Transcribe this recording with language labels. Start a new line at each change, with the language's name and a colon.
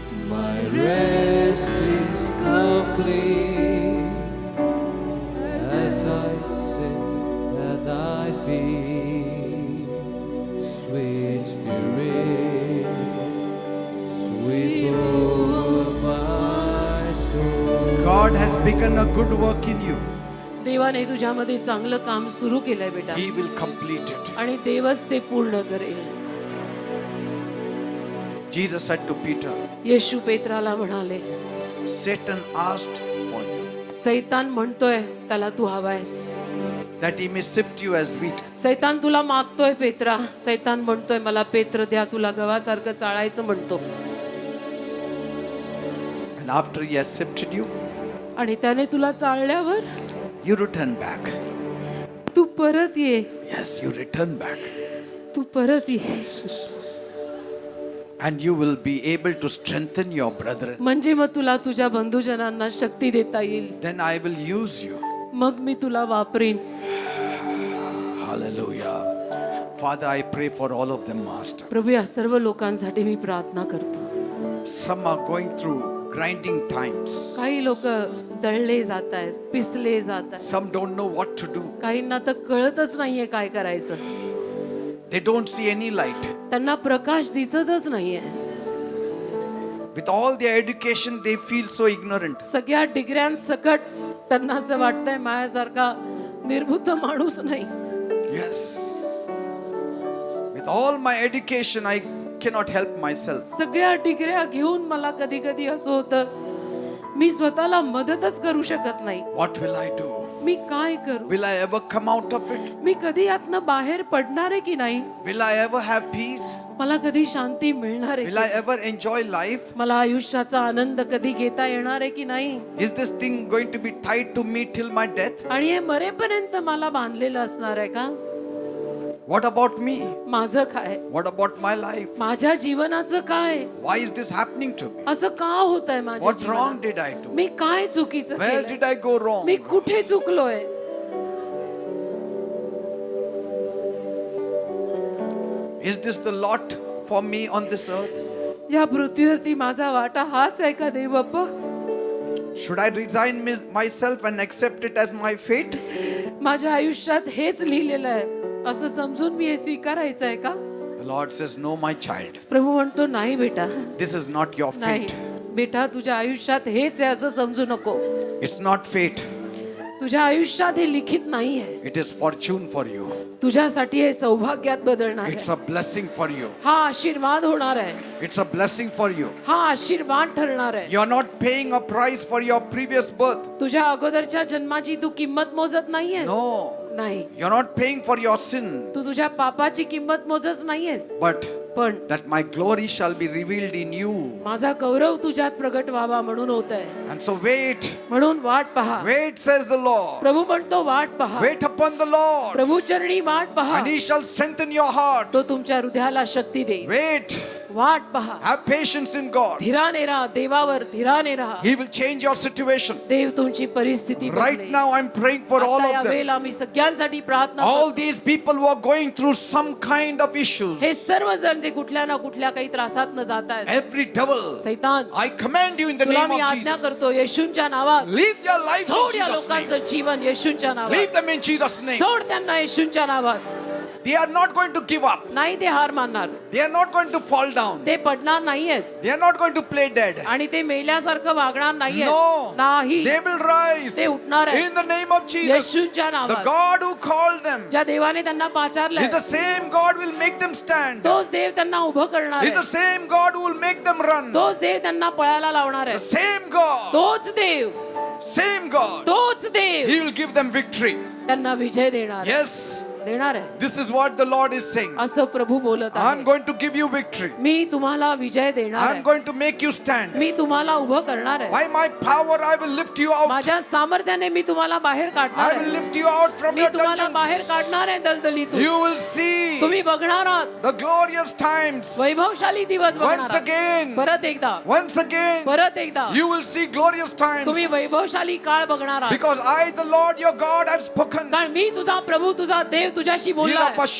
English: My rest is complete as I sit at thy feet. Sweet Spirit, sweep over my soul. God has begun a good work in you.
Marathi: देवाने तुझ्यामध्ये चांगलं काम सुरू केलंय बेटा,
English: He will complete it.
Marathi: आणि देवच ते पूर्ण करेल.
English: Jesus said to Peter,
Marathi: येशू पेत्राला म्हणाले,
English: Satan asked for you,
Marathi: सैतान म्हणतोय त्याला तू हवायस.
English: that he may sift you as wheat.
Marathi: सैतान तुला मागतोय पेत्रा. सैतान म्हणतोय मला पेत्र द्या, तुला गव्हासारखं चाळायचं म्हणतो.
English: And after he has sifted you,
Marathi: आणि त्याने तुला चाळल्यावर
English: you return back.
Marathi: तू परत ये.
English: Yes, you return back.
Marathi: तू परत ये.
English: And you will be able to strengthen your brethren.
Marathi: म्हणजे मग तुला तुझ्या बंधुजनांना शक्ती देता येईल.
English: Then I will use you.
Marathi: मग मी तुला वापरीन.
English: Hallelujah. Father, I pray for all of them, Master.
Marathi: प्रभू, या सर्व लोकांसाठी मी प्रार्थना करतो.
English: Some are going through grinding times.
Marathi: काही लोक दळले जात आहेत, पिसले जात आहेत.
English: Some don't know what to do.
Marathi: काहींना तर कळतच नाहीये काय करायचं.
English: They don't see any light.
Marathi: त्यांना प्रकाश दिसतच नाहीये.
English: With all their education, they feel so ignorant.
Marathi: सगळ्या डिग्र्यांसकट त्यांना असं वाटतंय माझ्यासारखा निर्बुद्ध माणूस नाही.
English: Yes. With all my education, I cannot help myself.
Marathi: सगळ्या डिग्र्या घेऊन मला कधी कधी असं होतं मी स्वतःला मदतच करू शकत नाही.
English: What will I do?
Marathi: मी काय करू?
English: Will I ever come out of it?
Marathi: मी कधी यातनं बाहेर पडणार आहे की नाही?
English: Will I ever have peace?
Marathi: मला कधी शांती मिळणार
English: Will
Marathi: आहे?
English: I ever enjoy life?
Marathi: मला आयुष्याचा आनंद कधी घेता येणार आहे की नाही?
English: Is this thing going to be tied to me till my death?
Marathi: आणि हे मरेपर्यंत मला बांधलेलं असणार आहे का?
English: What about me?
Marathi: माझं काय?
English: What about my life?
Marathi: माझ्या जीवनाचं काय?
English: Why is this happening to me?
Marathi: असं का होतंय माझ्या
English: What wrong
Marathi: जीवनात?
English: did I do?
Marathi: मी काय चुकीचं
English: Where
Marathi: केलंय?
English: did I go wrong?
Marathi: मी कुठे चुकलोय?
English: Is this the lot for me on this earth?
Marathi: या पृथ्वीवरती माझा वाटा हाच आहे का देव बाप्पा?
English: Should I resign myself and accept it as my fate?
Marathi: माझ्या आयुष्यात हेच लिहिलेलं आहे असं समजून मी हे स्वीकारायचं आहे का?
English: The Lord says, no, my child.
Marathi: प्रभू म्हणतो नाही बेटा,
English: This is not your
Marathi: नाही
English: fate.
Marathi: बेटा, तुझ्या आयुष्यात हेच आहे असं समजू नको.
English: It's not fate.
Marathi: तुझ्या आयुष्यात हे लिखित नाही आहे.
English: It is fortune for you.
Marathi: तुझ्यासाठी हे सौभाग्यात बदलणार
English: It's
Marathi: आहे.
English: a blessing for you.
Marathi: हा आशीर्वाद होणार आहे.
English: It's a blessing for you.
Marathi: हा आशीर्वाद ठरणार आहे.
English: You're not paying a price for your previous birth.
Marathi: तुझ्या अगोदरच्या जन्माची तू किंमत मोजत नाहीयेस.
English: No.
Marathi: नाही.
English: You're not paying for your sin.
Marathi: तू तुझ्या पापाची किंमत मोजत नाहीयेस.
English: But
Marathi: पण
English: that my glory shall be revealed in you.
Marathi: माझा गौरव तुझ्यात प्रगट व्हावा म्हणून होत आहे.
English: And so wait.
Marathi: म्हणून वाट पहा.
English: Wait, says the Lord.
Marathi: प्रभू म्हणतो वाट पहा.
English: Wait upon the Lord.
Marathi: प्रभू चरणी वाट पहा.
English: And he shall strengthen your heart.
Marathi: तो तुमच्या हृदयाला शक्ती देईल.
English: Wait.
Marathi: वाट पहा.
English: Have patience in God.
Marathi: धीराने राहा. देवावर धीराने राहा.
English: He will change your situation.
Marathi: देव तुमची परिस्थिती
English: Right
Marathi: बदलेल.
English: now I'm praying for all
Marathi: आता या
English: of them.
Marathi: वेळेला मी सगळ्यांसाठी प्रार्थना
English: All
Marathi: करतो.
English: these people who are going through some kind of issues.
Marathi: हे सर्व जण जे कुठल्या ना कुठल्या काही त्रासात न जात आहेत.
English: Every devil,
Marathi: सैतान
English: I command you in the
Marathi: तुला
English: name
Marathi: मी
English: of
Marathi: आज्ञा
English: Jesus.
Marathi: करतो येशूच्या नावात.
English: Leave their lives in
Marathi: सोड या
English: Jesus' name.
Marathi: लोकांचं जीवन येशूच्या
English: Leave
Marathi: नावात.
English: them in Jesus' name.
Marathi: सोड त्यांना येशूच्या नावात.
English: They are not going to give up.
Marathi: नाही ते हार मानणार.
English: They are not going to fall down.
Marathi: ते पडणार नाहीयेत
English: They are not going to play dead.
Marathi: आणि ते मेल्यासारखं वागणार नाहीयेत.
English: No.
Marathi: नाही.
English: They will rise
Marathi: ते उठणार आहेत.
English: in the name of Jesus.
Marathi: येशूच्या
English: The
Marathi: नावात.
English: God who called them
Marathi: ज्या देवाने त्यांना
English: is
Marathi: पाचारलंय
English: the same God will make them stand.
Marathi: तोच देव त्यांना उभं करणार
English: Is the
Marathi: आहे.
English: same God who will make them run.
Marathi: तोच देव त्यांना पळायला लावणार
English: The
Marathi: आहे.
English: same God.
Marathi: तोच देव
English: Same God.
Marathi: तोच देव
English: He will give them victory.
Marathi: त्यांना विजय देणार आहे.
English: Yes.
Marathi: देणार आहे
English: This is what the Lord is saying.
Marathi: असं प्रभू बोलत
English: I'm
Marathi: आहे.
English: going to give you victory.
Marathi: मी तुम्हाला विजय देणार
English: I'm
Marathi: आहे.
English: going to make you stand.
Marathi: मी तुम्हाला उभं करणार आहे.
English: By my power, I will lift you out.
Marathi: माझ्या सामर्थ्याने मी तुम्हाला बाहेर
English: I
Marathi: काढणार
English: will
Marathi: आहे.
English: lift you out from
Marathi: मी
English: your
Marathi: तुम्हाला बाहेर
English: dungeons.
Marathi: काढणार आहे दलदलीतून.
English: You will see
Marathi: तुम्ही बघणार आहात
English: the glorious times.
Marathi: वैभवशाली दिवस बघणार
English: Once
Marathi: आहात.
English: again,
Marathi: परत एकदा
English: once again,
Marathi: परत एकदा
English: you will see glorious times.
Marathi: तुम्ही वैभवशाली काळ बघणार आहात.
English: Because I, the Lord your God, have spoken.
Marathi: कारण मी तुझा प्रभू तुझा देव तुझ्याशी बोलला आहे.